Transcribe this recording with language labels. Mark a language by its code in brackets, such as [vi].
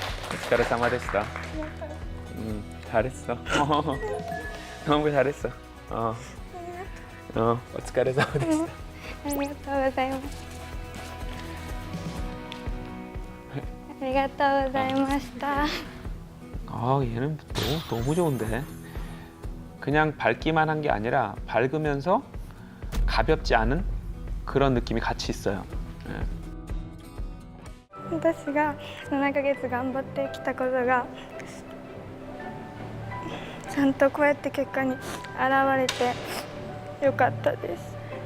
[ja] お疲れ様でした。 [ko] 잘했어. 너무 잘했어. [ja] お疲れ様でした。ありがとうございます。ありがとうございました。 [ko] 얘는 너무 좋은데. 그냥 밝기만 한 게 아니라 밝으면서 가볍지 않은 그런 느낌이 같이 있어요. [ja] 私が7ヶ月頑張ってきたことがちゃんとこうやって結果に現れてよかったです。